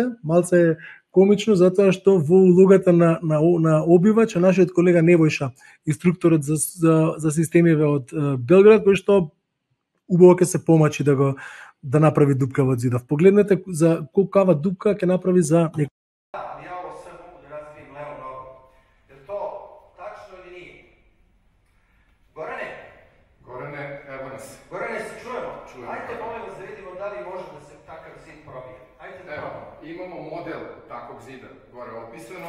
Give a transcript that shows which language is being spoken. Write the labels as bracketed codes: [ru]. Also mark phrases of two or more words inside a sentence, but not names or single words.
[mk] Малце е комично затоа што во улогата на обивач е нашиот колега Невојша, инструкторот за системиве од Белград, кој што убаво ќе се помачи да направи дупка во зидов. Погледнете за колкава дупка ќе направи за [sr] Gorane, se čujemo? Ajde, molim vas da vidimo da li može da se takav zid probije. Ajde da Evo, imamo model takvog zida gore opisanog.